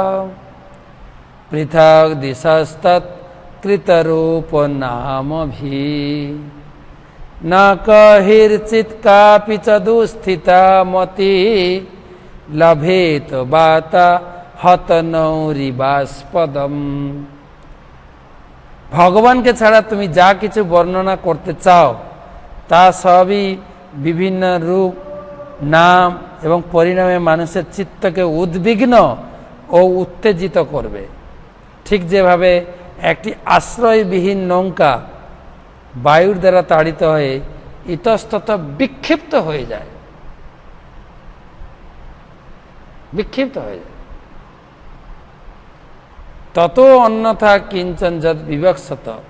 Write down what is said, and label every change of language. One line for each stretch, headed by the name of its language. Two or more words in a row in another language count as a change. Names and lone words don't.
Sanskrit: পৃথক দিশস্তৎ কৃতরূপ নামভি না কহির্চিৎ কাপি চ দুস্থিতামতি লভেত বাতাহতনৌরিবাস্পদম।
Bangla: ভগবানকে ছাড়া তুমি যা কিছু বর্ণনা করতে চাও তা সবই বিভিন্ন রূপ, নাম এবং পরিণামে মানুষের চিত্তকে উদ্বিগ্ন ও উত্তেজিত করবে। ঠিক যেভাবে একটি আশ্রয়বিহীন নৌকা বায়ুর দ্বারা তাড়িত হয়ে ইতস্তত বিক্ষিপ্ত হয়ে যায়,
Sanskrit: তত অন্যথা কিঞ্চন যদ বিবক্ষত।